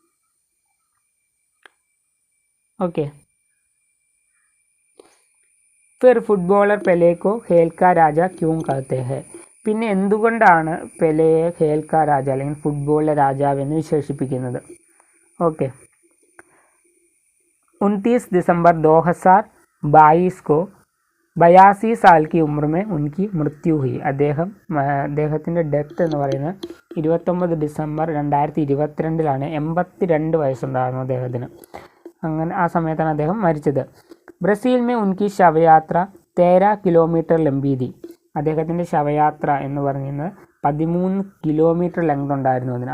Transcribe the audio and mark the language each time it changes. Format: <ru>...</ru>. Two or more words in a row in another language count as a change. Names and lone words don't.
<hi>ओके, फिर फुटबॉलर पेले को खेल का राजा क्यों कहते हैं.</hi> <ml>പിന്നെ എന്തുകൊണ്ടാണ് പെലെയെ</ml> <hi>खेल का राजा</hi> <ml>അല്ലെങ്കിൽ ഫുട്ബോളിലെ രാജാവ് എന്ന് വിശേഷിപ്പിക്കുന്നത്?</ml> <hi>ഓക്കെ, 29 दिसंबर 2022 को 82 साल की उम्र में उनकी मृत्यु हुई.</hi> <ml>അദ്ദേഹത്തിൻ്റെ ഡെത്ത് എന്ന് പറയുന്നത് 29 ഡിസംബർ 2022 82 വയസ്സുണ്ടായിരുന്നു അദ്ദേഹത്തിന്. അങ്ങനെ ആ സമയത്താണ് അദ്ദേഹം മരിച്ചത്.</ml> <hi>ब्राज़ील में उनकी शवयात्रा 13 किलोमीटर लंबी थी.</hi> <ml>അദ്ദേഹത്തിൻ്റെ ശവയാത്ര എന്ന് പറയുന്നത് 13 കിലോമീറ്റർ ലെങ്ത് ഉണ്ടായിരുന്നു അതിന്.</ml>